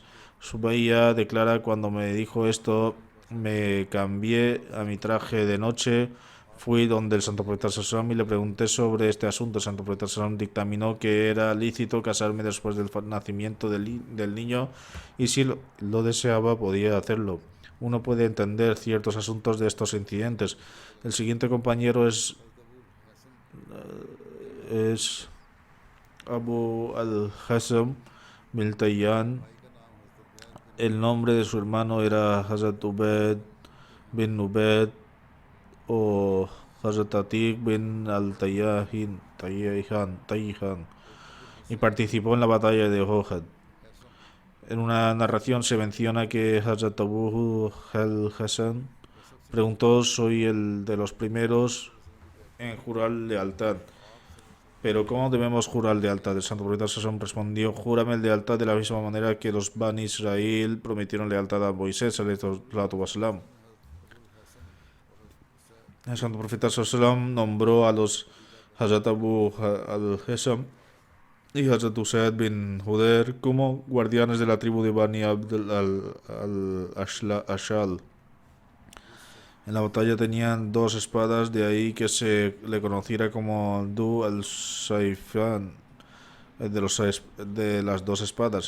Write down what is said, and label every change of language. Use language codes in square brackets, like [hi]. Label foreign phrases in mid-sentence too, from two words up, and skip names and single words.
[es] Subayya declara: cuando me dijo esto, me cambié a mi traje de noche, fui donde el santo profeta Sallallahu y le pregunté sobre este asunto. El santo profeta Sallallahu dictaminó que era lícito casarme después del nacimiento del niño y si lo deseaba podía hacerlo. Uno puede entender ciertos asuntos de estos incidentes. El siguiente compañero es Abu al-Hasam bin Tayyan. El nombre de su hermano era Hazrat Ubaid bin Nubaid o Hazrat Atiq bin al-Tayyan y participó en la batalla de Ohad. En una narración se menciona que Hazrat Abu al-Hasan preguntó: soy el de los primeros en jurar lealtad, pero ¿cómo debemos jurar lealtad? El santo profeta Sallallahu respondió: júrame lealtad de la misma manera que los Bani Israel prometieron lealtad a Moisés [ar] عليه السلام. [es] El santo profeta Sallallahu nombró a los Hazrat Abu al-Hasam y Hazrat Usaid bin Huder como guardianes de la tribu de Bani Abd al-Ashal. En la batalla tenían 2 espadas, de ahí que se le conociera como Du al-Saifan, de las 2 espadas.